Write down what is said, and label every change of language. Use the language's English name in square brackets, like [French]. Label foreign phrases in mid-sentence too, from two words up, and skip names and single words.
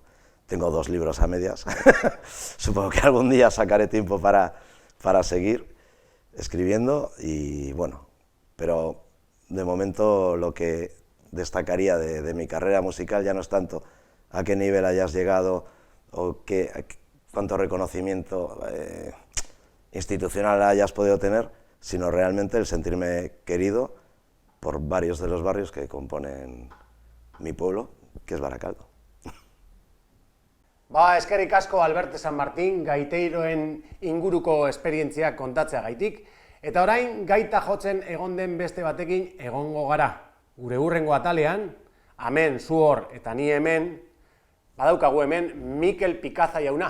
[Spanish] Tengo 2 libros a medias, supongo que algún día sacaré tiempo para seguir escribiendo, y bueno, pero de momento lo que destacaría de mi carrera musical ya no es tanto a qué nivel hayas llegado o cuánto reconocimiento institucional hayas podido tener, sino realmente el sentirme querido por varios de los barrios que componen mi pueblo, que es Baracaldo. [Basque] Eskerrik asko Alberte San Martín, gaiteiroen inguruko esperientziak kontatzeagaitik, eta orain gaita jotzen egon den beste batekin egongo gara. Gure hurrengo atalean, hemen zu hor eta ni hemen, badaukagu hemen Mikel Pikaza jauna.